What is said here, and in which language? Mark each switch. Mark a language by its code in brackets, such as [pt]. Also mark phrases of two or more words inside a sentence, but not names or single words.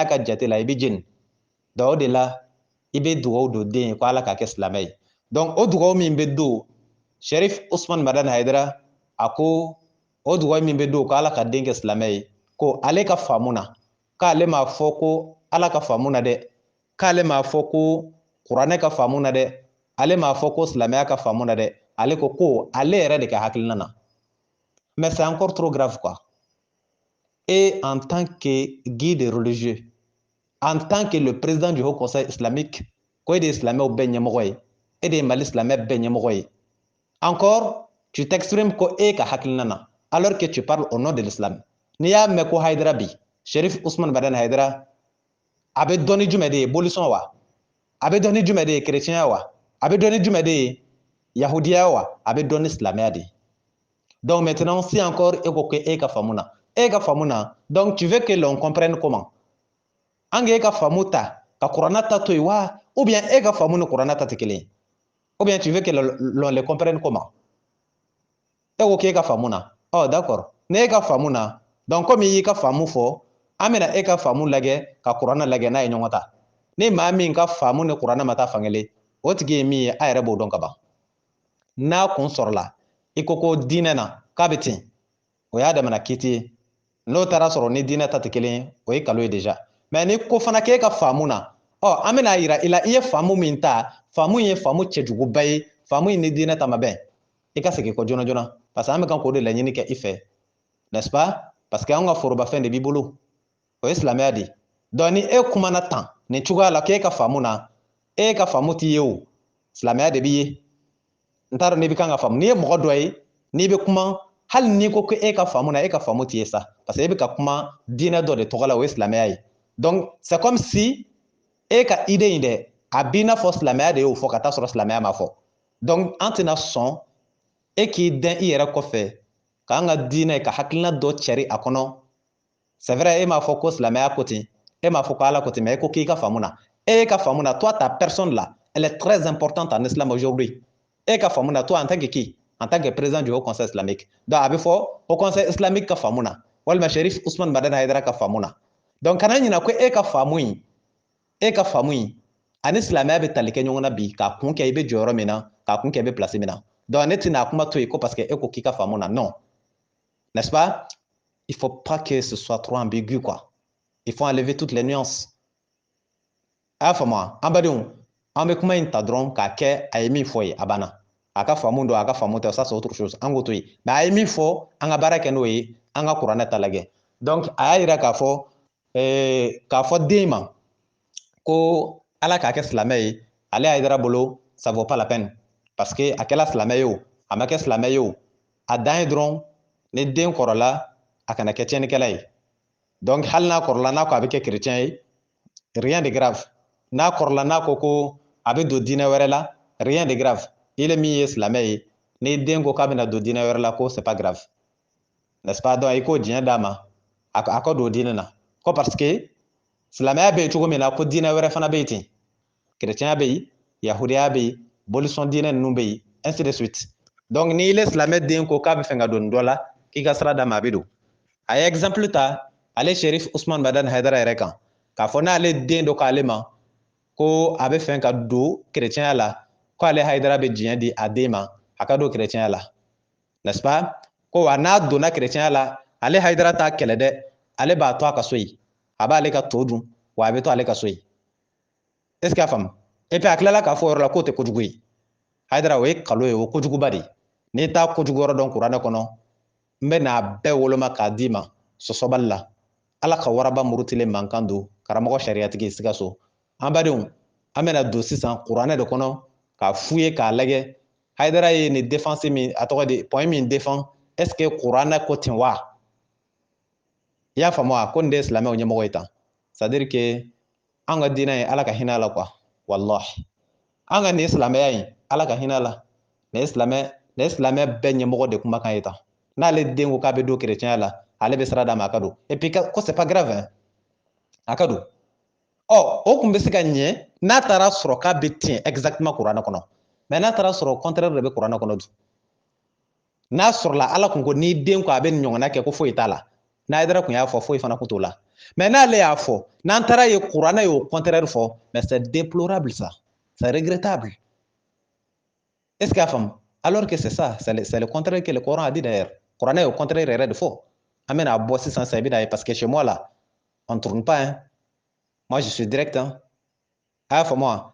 [bm] ka jate la i bɛ jeni donc o de la i bɛ dugawu don den ye ko ala ka kɛ silamɛ ye donc o dugawu min bɛ don Sherif Usman Madani Haidara a ko o dugawu min bɛ don ko ala ka den kɛ silamɛ ye ko ale ka faamu na k'ale m'a fɔ ko ala ka faamu na dɛ k'ale m'a fɔ ko kuranɛ ka faamu na dɛ ale m'a fɔ ko silamɛya ka faamu na dɛ ale ko ale yɛrɛ de ka hakilina na [fr] mais c'est encore trop grave quoi et en tant que guide religieux en tant que le président du Haut Conseil islamique [bm] ko e de ye silamɛw bɛɛ ɲɛmɔgɔ ye e de ye Mali silamɛ bɛɛ ɲɛmɔgɔ ye [fr] encore tu t'exprimes [bm] ko e ka hakilina na [fr] alors que tu parles au nom de l'islam [bm] n'i y'a mɛn ko Haidara bi Sherif Usman Madani Haidara a bɛ dɔn ni jumɛn de ye bolisɔn wa a bɛ dɔn ni jumɛn de ye chrétien wa a bɛ dɔn ni jumɛn de ye yahudiya wa a bɛ dɔn ni silamɛya de ye [fr] donc maintenant si encore [bm] e ko e ka faamu na [fr] donc tu veux que l'on comprenne comment [bm] an ka e ka faamu ta ka kuranna ta to yen wa [fr] ou bien [bm] e ka faamu ni kuranna ta tɛ kelen ye [fr] ou bien tu veux que l'on les comprenne comment [bm] e ko k'e ka faamu na d'accord ne e ka faamu na donc comme i y'i ka faamu fɔ an bɛna e ka faamu lajɛ ka kuranna lajɛ n'a ye ɲɔgɔn ta ni maa min ka faamu ni kuranna ma taa fankelen o tigi ye min ye a yɛrɛ b'o dɔn ka ban n'a kun sɔrɔla i ko diinɛ na k'a bɛ ten o y'a damana kiti ye n'o taara sɔrɔ ni diinɛ ta tɛ kelen ye o ye kalo ye [fr] déjà mais [bm] ni ko fana k'e ka faamu na an bɛna yira i la i ye faamu min ta faamu ye faamu cɛjuguba ye faamu in ni diinɛ ta ma bɛn i ka segin kɔ joona joona [fr] parce que [bm] an bɛ kan k'o de laɲini kɛ i fɛ [fr] n'est-ce pas parce que [bm] an ka forobafɛn de b'i bolo o ye silamɛya de ye donc ni e kumana tan nin cogoya la k'e ka faamu na e ka faamu t'i ye o silamɛya de b'i ye n t'a dɔn n'i bɛ kan ka faamu n'i ye mɔgɔ dɔ ye n'i bɛ kuma hali n'i ko e ka faamu na e ka faamu t'i ye sa [fr] parce que [bm] e bɛ ka kuma diinɛ dɔ de tɔgɔ la o ye silamɛya ye [fr] donc c'est comme si [bm] e ka idée in dɛ a b'i n'a fɔ silamɛya de y'o fɔ ka taa sɔrɔ silamɛya ma fɔ donc an tɛna sɔn e k'i dɛn i yɛrɛ kɔfɛ k'an ka diinɛ ka hakilina dɔ cɛri a kɔnɔ [fr] c'est vrai [bm] e m'a fɔ ko silamɛya ko ten e m'a fɔ ko ala ko ten mais e ko k'i ka faamu na e ka faamu na [fr] toi ta personne là elle est très importante en islam aujourd'hui [bm] e ka faamu na [fr] toi en tant que qui en tant que président du Haut Conseil islamique donc [bm] a bɛ fɔ Haut Conseil islamique ka faamu na walima Sherif Usman Madani Haidara ka faamu na donc kana ɲina ko e ka faamu in ani silamɛya bɛ tali kɛ ɲɔgɔn na bi k'a kun kɛ i bɛ jɔyɔrɔ min na k'a kun kɛ i bɛ place min na donc ne tɛna a kuma to yen ko [fr] parce que [bm] e ko k'i ka faamu na [fr] non n'est-ce pas il faut pas que ce soit trop ambigu quoi il faut enlever toutes les nuances [bm] a y'a faamu wa an badenw an bɛ kuma in ta dɔrɔn k'a kɛ a ye min fɔ ye a banna a ka faamu don a ka faamu tɛ [fr] ça c'est autre chose [bm] an k'o to yen mais a ye min fɔ an ka baara kɛ n'o ye an ka kuranɛ ta lajɛ donc a y'a yira k'a fɔ den ma ko ala k'a kɛ silamɛ ye ale Haidara bolo [fr] ça vaut pas la peine parce que [bm] a kɛla silamɛ ye o a ma kɛ silamɛ ye o a dan ye dɔrɔn ni den kɔrɔla a kana kɛ tiɲɛnikɛla ye donc hali n'a kɔrɔla n'a ko a bɛ kɛ chrétien ye [fr] rien de grave [bm] n'a kɔrɔla n'a ko a bɛ don diinɛ wɛrɛ la [fr] rien de grave [bm] il min ye silamɛ ye ni den ko k'a bɛna don diinɛ wɛrɛ la ko [fr] c'est pas grave n'est-ce pas donc [bm] i k'o diɲɛ d'a ma a ka don diinɛ na ko [fr] parce que [bm] silamɛya bɛ yen cogo min na ko diinɛ wɛrɛ fana bɛ yen ten chrétien bɛ yen yahudiya bɛ yen bolisɔn diinɛ ninnu bɛ yen [fr] ainsi de suite donc [bm] ni ile silamɛ den ko k'a bɛ fɛ ka don dɔ la k'i ka sira d'a ma a bɛ don a ye exemple ta ale Shérif Ousmane Madane Haidara yɛrɛ kan k'a fɔ n'ale den dɔ k'ale ma ko a bɛ fɛ ka don chrétien la ko ale Haidara bɛ diɲɛ di a den ma a ka don chrétien la, [fr] n'est-ce pas? [bm] Ko wa n'a donna chrétien la ale Haidara t'a kɛlɛ dɛ, ale b'a to a ka so yen, a b'ale ka to dun wa a bɛ to ale ka so yen. [fr] Est-ce que [bm] a faamu? [fr] Et puis [bm] a tilala k'a fɔ o yɔrɔ la k'o tɛ kojugu ye. Haidara o ye kalo ye, o kojuguba de. N'i t'a kojugu yɔrɔ dɔn kuranɛ kɔnɔ n bɛ n'a bɛɛ woloma k'a d'i ma sɔsɔbali la. Ala ka waraba murutilen mankan don karamɔgɔ sariyatigi Sikaso. An badenw, an bɛna don sisan kuranɛ de kɔnɔ k'a f'u ye k'a lajɛ Haidara ye nin défense min a tɔgɔ de point min [fr] défend est-ce que [bm] kuranɛ ko ten wa? I y'a faamu wa? Ko nin de ye silamɛw ɲɛmɔgɔ ye tan. [fr] C'est-à-dire que [bm] an ka diinɛ ye Ala ka hinɛ a la quoi, wallahi. An ka nin silamɛya in Ala ka hinɛ a la. Nin ye silamɛ bɛɛ ɲɛmɔgɔ de kumakan ye tan. N'ale den ko k'a bɛ don chrétien la, ale bɛ sira d'a ma a ka don. [fr] Et puis ko c'est pas grave hein, [bm] a ka don. Ɔ o tun bɛ se ka ɲɛ n'a taara sɔrɔ k'a bɛ tiɲɛ exactement kuranɛ kɔnɔ, mais n'a taara sɔrɔ contraire de bɛ kuranɛ kɔnɔ dun. N'a sɔrɔla Ala kun ko n'i den ko a bɛ nin ɲɔgɔnna kɛ ko foyi t'a la, n'a Haidara kun y'a fɔ foyi fana kun t'o la. Mais n'ale y'a fɔ, n'an taara ye kuranɛ y'o contraire fɔ, [fr] mais c'est déplorable ça, c'est regrettable. Est-ce qu'il y a faamu? Alors que c'est ça, c'est le contraire que le Coran a dit d'ailleurs. [bm] Kuranɛ y'o contraire yɛrɛ de fɔ. An bɛna bɔ sisan sa i bɛna ye [fr] parce que chez moi là, on ne tourne pas hein. Moi je suis direct hein. [bm] A y'a faamu wa?